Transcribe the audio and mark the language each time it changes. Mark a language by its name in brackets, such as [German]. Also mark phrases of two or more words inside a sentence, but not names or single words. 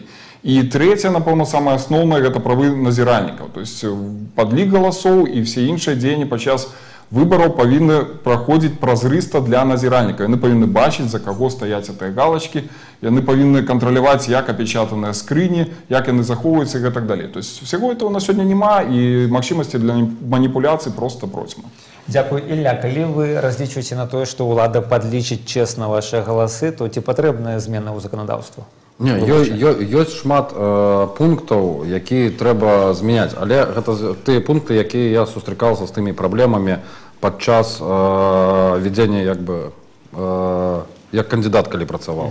[Belarusian] І трэцяе, напэўна, самае асноўнае, гэта правы назіральнікаў. [Russian] То есть [Belarusian] падлік галасоў і все іншыя дзеянні падчас выбараў павінны праходзіць празрыста для назіральнікаў. Яны павінны бачыць, за каго стаяць гэтыя галачкі, яны павінны кантраляваць, як апечатаныя скрыні, як яны захоўваюцца і гэтак далей. [Russian] То есть всего этого [Belarusian] на сёння няма, і магчымасці для маніпуляцый проста процьма. Дзякуй, Ілля. Калі вы разлічваеце на тое, што ўлада падлічыць чесна вашыя галасы, то ці патрэбныя змены ў заканадаўства? Не, ёсць шмат пунктаў, якія трэба змяняць, але гэта тыя пункты, якія я сустракаўся з тымі праблемамі падчас вядзення як кандыдат, калі працаваў.